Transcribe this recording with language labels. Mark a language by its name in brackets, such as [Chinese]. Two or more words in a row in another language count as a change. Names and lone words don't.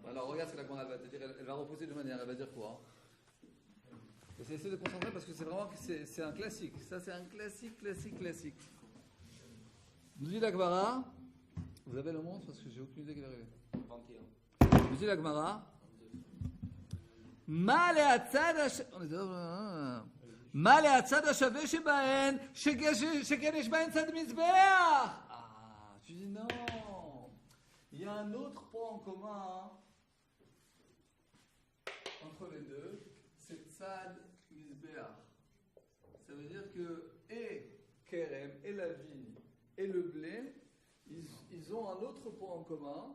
[French] Alors regarde ce que la Gemara va te dire, elle va reposer de manière, elle va dire quoi? Essayez de concentrer parce que c'est vraiment c'est un classique. Ça c'est un classique. Nous dit la Gemara, vous avez le montre parce que j'ai aucune idée qu'elle est arrivée. 21. Nous dit la Gemara, [Hebrew] מה להצד השווה שבהן, שכן יש בהן צד מזבח? [French] Ah, tu dis non. Il y a un autre point en commun entre les deux, c'est [Hebrew] צד מזבח. [French] Ça veut dire que et kerem, et la vigne, et le blé, ils ont un autre point en commun.